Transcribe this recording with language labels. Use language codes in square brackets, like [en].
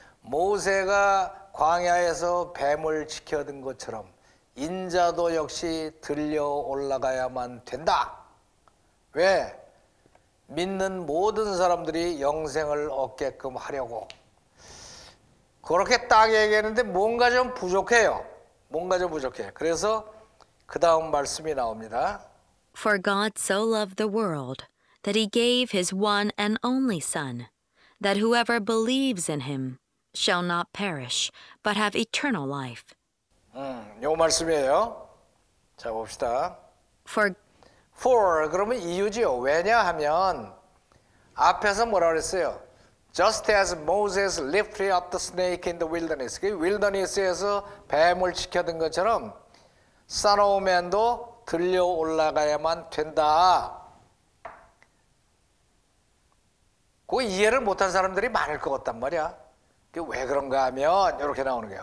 [ko] 모세가 광야에서 뱀을 지켜든 것처럼 인자도 역시 들려 올라가야만 된다. 왜? 믿는 모든 사람들이 영생을 얻게끔 하려고. 그렇게 딱 얘기했는데 뭔가 좀 부족해요. 뭔가 좀 부족해. 그래서 그 다음 말씀이 나옵니다. [en] For God so loved the world that he gave his one and only Son, that whoever believes in him shall not perish, but have eternal life. [ko] 요 말씀이에요. 자, 봅시다. [en] For [ko] 그러면 이유지요. 왜냐하면 앞에서 뭐라 그랬어요? [en] Just as Moses lifted up the snake in the wilderness. [ko] 그 윌더니스에서 뱀을 지켜든 것처럼 [en] Son of Man [ko] 도 들려 올라가야만 된다. 그 이해를 못한 사람들이 많을 것 같단 말이야. 왜 그런가 하면 이렇게 나오는 거야.